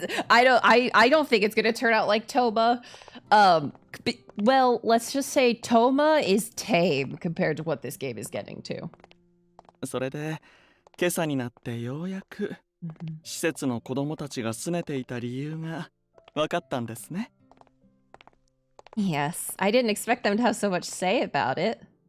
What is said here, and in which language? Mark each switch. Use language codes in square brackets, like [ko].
[en] I don't think it's gonna turn out like Toma. Well, let's just say Toma is tame compared to what this game is getting to. [ja] それで今朝になってようやく施設の子供たちが拗ねていた理由が分かったんですね。 [en] Yes, I didn't expect them to have so much say about it.